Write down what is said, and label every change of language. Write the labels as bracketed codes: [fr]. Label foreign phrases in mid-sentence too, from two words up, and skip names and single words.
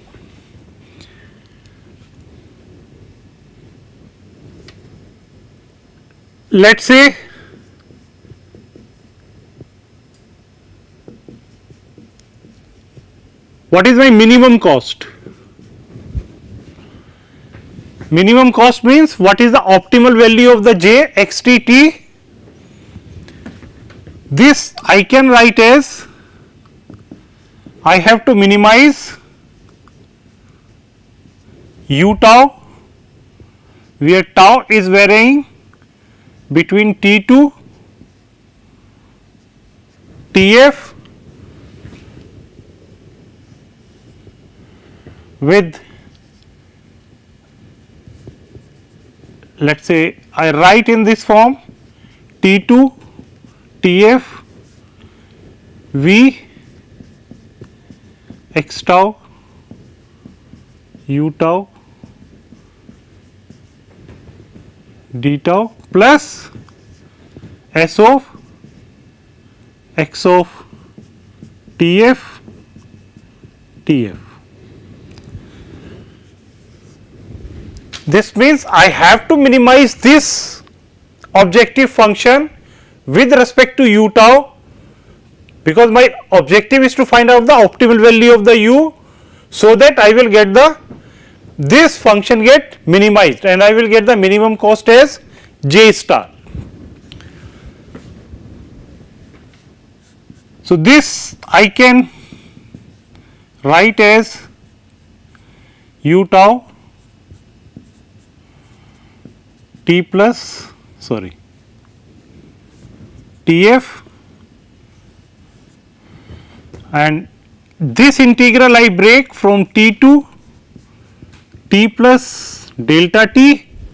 [en] let us say what is my minimum cost? Minimum cost means what is the optimal value of the j x t t. This I can write as I have to minimize u tau, where tau is varying between t to t f with, let us say I write in this form T2 Tf V x tau u tau d tau plus S of x of Tf Tf. This means I have to minimize this objective function with respect to u tau, because my objective is to find out the optimal value of the u, so that I will get the this function get minimized and I will get the minimum cost as j star. So, this I can write as u tau T plus Tf, and this integral I break from T to T plus delta T